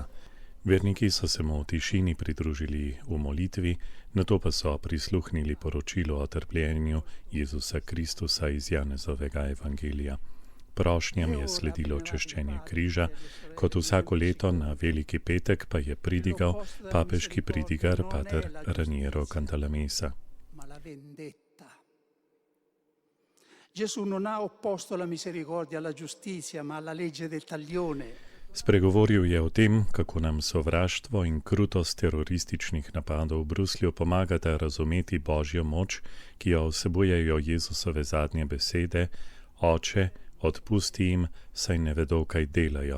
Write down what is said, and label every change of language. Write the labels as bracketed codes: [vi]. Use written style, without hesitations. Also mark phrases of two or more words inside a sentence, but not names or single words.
[sl] Verniki so se mu v tišini pridružili v molitvi, nato pa so prisluhnili poročilu o trpljenju Jezusa Kristusa iz Janezovega evangelija. Prošnjam je sledilo češčenje križa, kot vsako leto na Veliki petek pa je pridigal papeški pridigar pater Raniero Cantalamessa. [it] Gesù non ha opposto la misericordia alla giustizia, ma alla legge del taglione. [sl] Spregovoril je o tem, kako nam sovraštvo in krutost terorističnih napadov v Bruslju pomagata razumeti Božjo moč, ki jo vsebujejo Jezusove zadnje besede: Oče, odpusti jim, saj ne vedo, kaj delajo.